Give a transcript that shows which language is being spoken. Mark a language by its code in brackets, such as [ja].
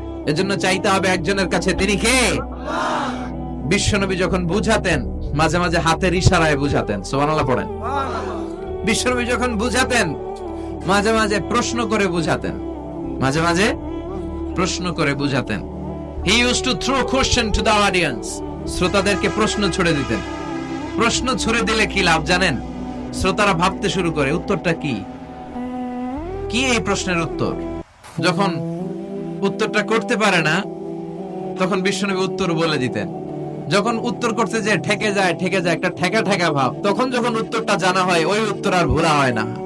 [bn] এজন্য চাইতে হবে একজনের কাছে, তিনি কে? বিশ্বনবী যখন বুঝাতেন, মাঝে মাঝে হাতের ইশারায় বুঝাতেন। সুবহানাল্লাহ পড়েন। বিশ্বনবী যখন বুঝাতেন, মাঝে মাঝে প্রশ্ন করে বুঝাতেন, মাঝে মাঝে প্রশ্ন করে বুঝাতেন। [en] He used to throw question to the audience. [bn] শ্রোতাদেরকে প্রশ্ন ছুড়ে দিতেন। প্রশ্ন ছুড়ে দিলে কি লাভ জানেন? শ্রোতারা ভাবতে শুরু করে উত্তরটা কি, কি এই প্রশ্নের উত্তর। যখন উত্তরটা করতে পারে না, তখন বিশ্বনবী উত্তর বলে দিতেন। যখন উত্তর করতে যে ঠেকে যায় একটা ঠেকা ঠেকা ভাব, তখন যখন উত্তরটা জানা হয়, ওই উত্তর আর ভোলা হয় না।